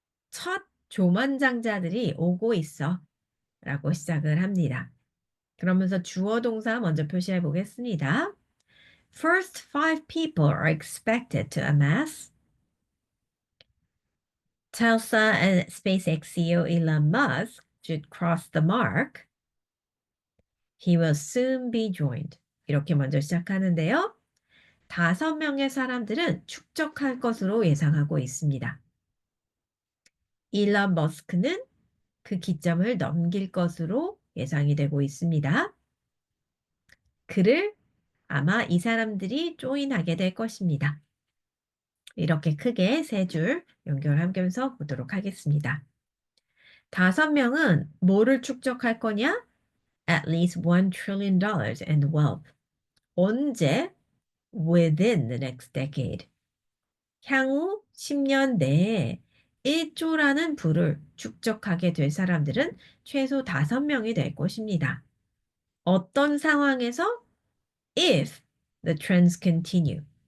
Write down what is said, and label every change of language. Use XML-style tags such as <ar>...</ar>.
<ko>첫 조만장자들이 오고 있어. 라고 시작을 합니다. 그러면서 주어 동사 먼저 표시해 보겠습니다.</ko> <en>First five people are expected to amass. Tesla and SpaceX CEO Elon Musk should cross the mark. He will soon be joined.</en> <ko>이렇게 먼저 시작하는데요. 5명의 사람들은 축적할 것으로 예상하고 있습니다. 일론 머스크는 그 기점을 넘길 것으로 예상이 되고 있습니다. 그를 아마 이 사람들이 조인하게 될 것입니다. 이렇게 크게 세 줄 연결하면서 보도록 하겠습니다. 5명은 뭐를 축적할 거냐?</ko> <en>At least $1 trillion in wealth. 언제? Within the next decade.</en> <ko>향후 10년 내에 1조라는 부를 축적하게 될 사람들은 최소 5명이 될 것입니다. 어떤 상황에서?</ko> <en>If the trends continue.</en>